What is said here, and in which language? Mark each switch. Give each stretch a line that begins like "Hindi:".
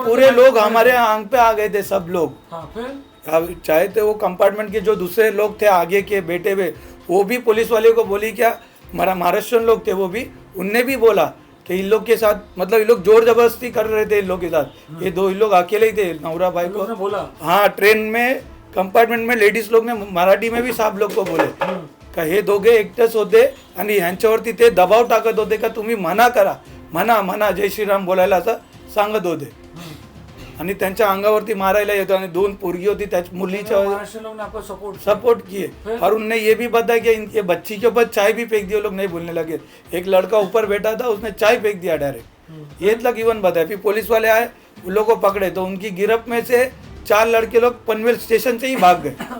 Hindi: पूरे लोग हमारे आंख पे आ गए थे सब लोग। हाँ, फिर अब चाहे तो वो कंपार्टमेंट के जो दूसरे लोग थे आगे के बैठे हुए, वो भी पुलिस वाले को बोली, क्या महाराष्ट्रियन लोग थे वो भी, उनने भी बोला कि इन लोग के साथ, मतलब ये लोग जोर जबरदस्ती कर रहे थे इन लोग के साथ। ये दो इन लोग अकेले ही थे, नवरा भाई को बोला। हाँ, ट्रेन में कंपार्टमेंट में लेडीज लोग ने मराठी में भी साहब लोग को बोले
Marathi: का हे दोघे एकटेच होते आणि ह्यांच्यावरती ते दबाव टाकत होते का तुम्ही मना करा, मना जय श्रीराम बोलायला असं सांगत होते आणि त्यांच्या अंगावरती मारायला येतो। आणि दोन पोरगी होती त्या मुलीच्या
Hindi: सपोर्ट किए और उनने ये भी बताया कि इनके बच्ची के ऊपर चाय भी फेंक दी। वो लोग नहीं बोलने लगे, एक लड़का ऊपर बैठा था उसने चाय फेंक दिया डायरेक्ट, ये तक इवन बताया। फिर पुलिस वाले आए, उन लोगों को पकड़े तो उनकी गिरफ्त में से 4 लड़के लोग पनवेल स्टेशन से ही भाग गए।